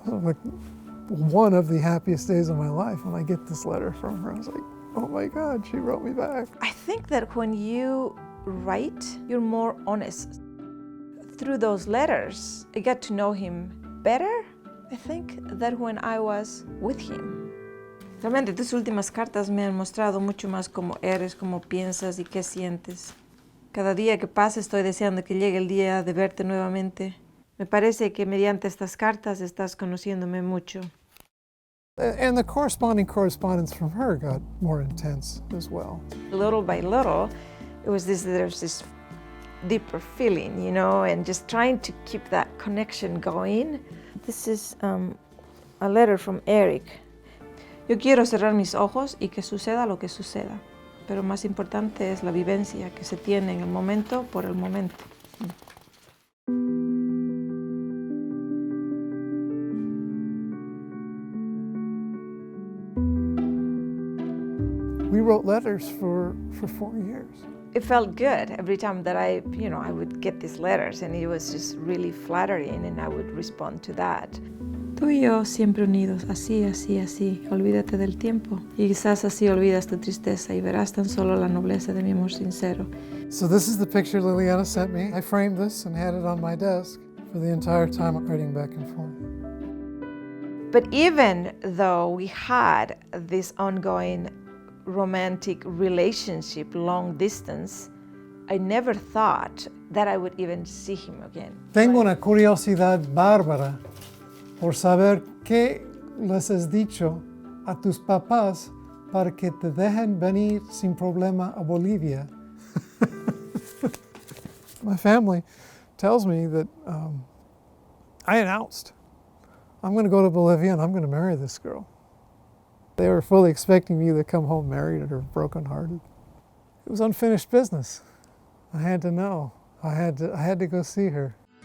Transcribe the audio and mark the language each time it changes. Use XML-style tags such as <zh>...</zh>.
<en>It was like one of the happiest days of my life when I get this letter from her. I was like, oh my God, she wrote me back. I think that when you write, you're more honest. Through those letters, I got to know him better, I think, than when I was with him.</en> <es>Realmente tus últimas cartas me han mostrado mucho más cómo eres, cómo piensas y qué sientes. Cada día que pasa estoy deseando que llegue el día de verte nuevamente. Me parece que mediante estas cartas estás conociéndome mucho.</es> <en>And the correspondence from her got more intense as well. Little by little, there's this deeper feeling, you know, and just trying to keep that connection going. This is a letter from Eric.</en> <es>Yo quiero cerrar mis ojos y que suceda lo que suceda, pero más importante es la vivencia que se tiene en el momento por el momento.</es> <en>We wrote letters for 4 years. It felt good every time that I would get these letters, and it was just really flattering, and I would respond to that.</en> <es>Tú y yo siempre unidos, así, así, así. Olvídate del tiempo. Y quizás así olvidas tu tristeza y verás tan solo la nobleza de mi amor sincero.</es> <en>So this is the picture Liliana sent me. I framed this and had it on my desk for the entire time I'm writing back and forth. But even though we had this ongoing romantic relationship, long distance, I never thought that I would even see him again.</en> <es>Tengo una curiosidad bárbara por saber qué les has dicho a tus papás para que te dejen venir sin problema a Bolivia.</es> <en>My family tells me that I announced I'm going to go to Bolivia and I'm going to marry this girl. They were fully expecting me to come home married or brokenhearted. It was unfinished business. I had to know. I had to go see her.</en>